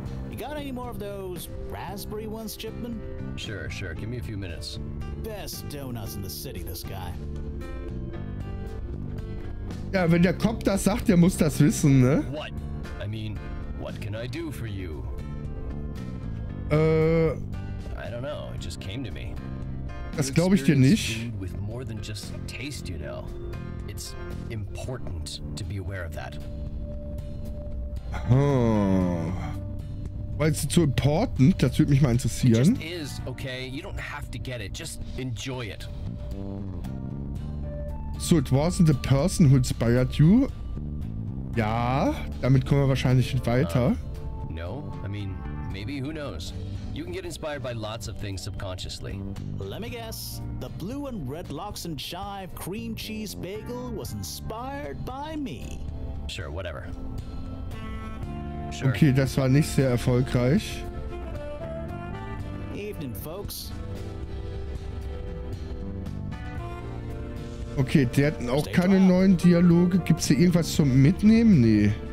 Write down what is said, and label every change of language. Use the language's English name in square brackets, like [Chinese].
[English] You got any more of those raspberry ones, Chipman? Sure. Give me a few minutes. Best donuts in the city, this guy. [German] Ja, wenn der Cop das sagt, der muss das wissen, ne? [English] What? I mean, what can I do for you? I don't know. It just came to me. [German] Das glaube ich dir nicht. [English] With more than just taste, you know. It's important to be aware of that. Oh. [German] Weil es so important, das würde mich mal interessieren. [English] It just is, okay? You don't have to get it. Just enjoy it. So, it wasn't the person who inspired you. [German] Ja, damit kommen wir wahrscheinlich nicht weiter. [English] No, I mean, maybe, who knows? You can get inspired by lots of things subconsciously. Let me guess. The blue and red lox and chive cream cheese bagel was inspired by me. Sure, whatever. Sure. [German] Okay, das war nicht sehr erfolgreich. [English] Evening, folks. [German] Okay, der hat auch keine neuen Dialoge. Gibt es hier irgendwas zum Mitnehmen? Nee.